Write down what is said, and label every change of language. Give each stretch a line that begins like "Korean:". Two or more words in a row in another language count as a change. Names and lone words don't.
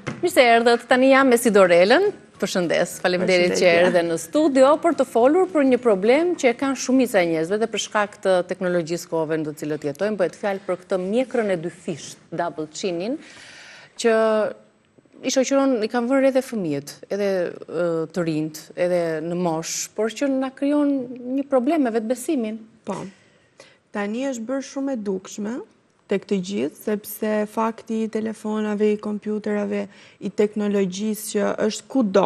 Albanian: Mirë se erdhët, tani jam me Sidorelën. Përshëndes, faleminderit që erdhe në studio për të folur për një problem që e kanë shumica e njerëzve dhe për shkak të teknologjisë kohëve në të cilët jetojmë, bëhet fjalë për këtë mjekrën e dy fisht,
English: double chin-in,
Albanian: që i shoqëron, i kanë vënë edhe fëmijët, edhe të rinjt, edhe në moshë, por që na krijon një problem me vetbesimin. Po. Tani është bërë shumë e dukshme tek të gjithë, sepse fakti i telefonave, i kompjuterave, i teknologjisë që është kudo.